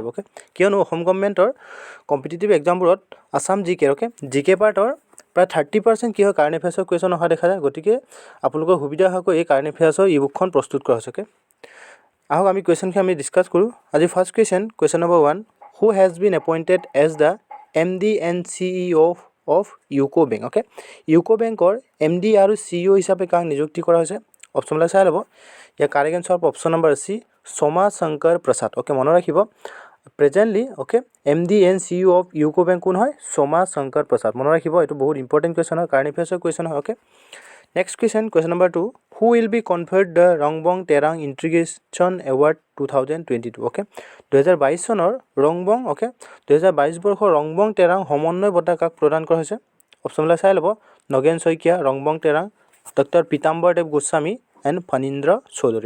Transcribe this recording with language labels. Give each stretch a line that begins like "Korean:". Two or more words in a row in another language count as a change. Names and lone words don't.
Assamese: ওকে কিয়নো অসম গভৰ্ণমেণ্টৰ
English: competitive examবোৰত
Assamese: আসাম
English: GK partৰ
Assamese: প্ৰায় 30% কি হয়
English: current affairsৰ question
Assamese: অহা দেখা যায়। গতিকে আপোনালোকৰ সুবিধা হোৱাকৈ এই
English: current affairsৰ
Assamese: ই বুকখন প্ৰস্তুত কৰা হৈছে। ওকে আহক আমি কুৱেশ্যনখিনি আমি ডিছকাছ কৰোঁ।
English: আজি first question number 1 who has been appointed as the MD and CEO of UCO Bank.
Assamese: ওকে ইউকো বেংকৰ MD আৰু CEO হিচাপে কাক নিযুক্তি কৰা হৈছে? অপশ্যনবিলাক চাই ল'ব। ইয়াৰ
English: correct answer
Assamese: হ'ব
English: option number C
Assamese: সোমা শংকৰ প্ৰসাদ। ওকে মনত ৰাখিব
English: presently okay MD and CEO of UCO Bank
Assamese: কোন হয়? সোমা শংকৰ প্ৰসাদ। মনত ৰাখিব এইটো বহুত
English: important question
Assamese: হয়,
English: current affairsৰ question
Assamese: হয়।
English: okay next question number 2 who will be conferred the Rongbong Terang Integration Award 2022.
Assamese: ওকে 2022 চনৰ ৰংবং 2022 বৰ্ষৰ ৰংবং তেৰাং সমন্বয় বঁটা কাক প্ৰদান কৰা হৈছে? অপশ্যনবিলাক চাই ল'ব। নগেন শইকীয়া, ৰংবং তেৰাং, ডক্টৰ পীতাম্বৰ দেৱ গোস্বামী এণ্ড ফণীন্দ্ৰ চৌধুৰী।